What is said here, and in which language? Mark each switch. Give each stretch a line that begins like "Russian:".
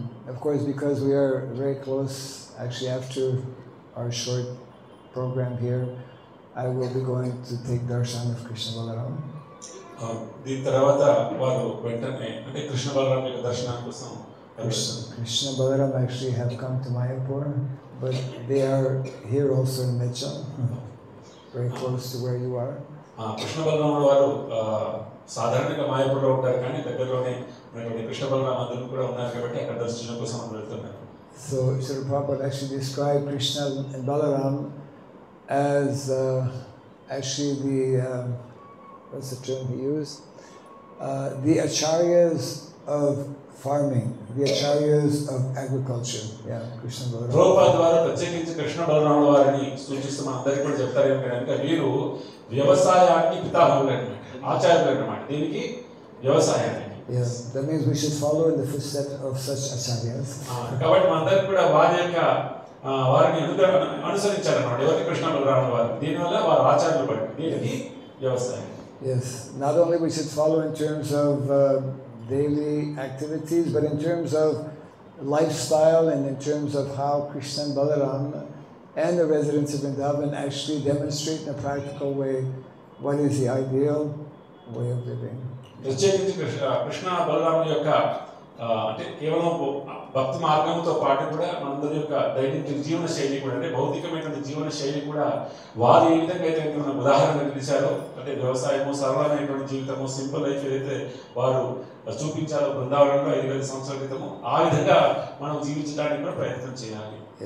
English: Of course, because we are very close, actually after our short program here, I will be going to take darshan of Krishna Balaram.
Telugu: దీని తర్వాత వారు వెంటనే అంటే కృష్ణ బలరాం యొక్క దర్శనానికి కోసం
English: Krishna Balaram actually have come to Mayapur, but they are here also in Mecham, very close to where you are.
Telugu: Krishna Balaram వారు సాధారణంగా మాయాపూర్లో ఉంటారు, కానీ దగ్గరలోనే ఉన్నటువంటి కృష్ణ బలరాం అందరూ కూడా ఉన్నారు కాబట్టి అక్కడ దర్శనం కోసం వెళ్తున్నారు.
English: So Srila Prabhupada actually described Krishna and Balaram as actually the what's the term he used? The acharyas of farming, the acharyas of agriculture. Yeah, Krishna Balaram.
Telugu: Prabhupada వారు ప్రత్యేకించి కృష్ణ బలరాం వారిని సూచిస్తూ మనందరికీ కూడా చెప్తారు ఏంటంటే వీరు వ్యవసాయానికి పితామహులు అన్నమాట, ఆచార్యులు అన్నమాట. దీనికి వ్యవసాయానికి.
English: Yes, that means we should follow in the footsteps of such acharyas.
Telugu: కాబట్టి మనందరికీ కూడా వారిని అనుసరించాలన్నమాట. ఎవరికి కృష్ణ బలరాం వారు. దీనివల్ల వారు ఆచార్యులు పడి దీనికి వ్యవసాయం.
English: Yes, not only we should follow in terms of daily activities, but in terms of lifestyle and in terms of how Krishna and Balaram and the residents of Vrindavan actually demonstrate in a practical way what is the ideal way of living.
Telugu: ప్రత్యేకించి కృష్ణ బలరాముల యొక్క అంటే కేవలం భక్తి మార్గంతో పాటు కూడా మనందరి యొక్క దైనందిక జీవన శైలి కూడా అంటే భౌతికమైనటువంటి జీవన శైలి కూడా వారు ఏ విధంగా అయితే మన ఉదాహరణ నిలిచారో అంటే వ్యవసాయము, సరళమైనటువంటి జీవితము,
English: simple life
Telugu: ఏదైతే వారు చూపించారో బృందావనంలో 5,000 సంవత్సరాల క్రితము, ఆ విధంగా మనం జీవించడానికి కూడా ప్రయత్నం చేయాలి.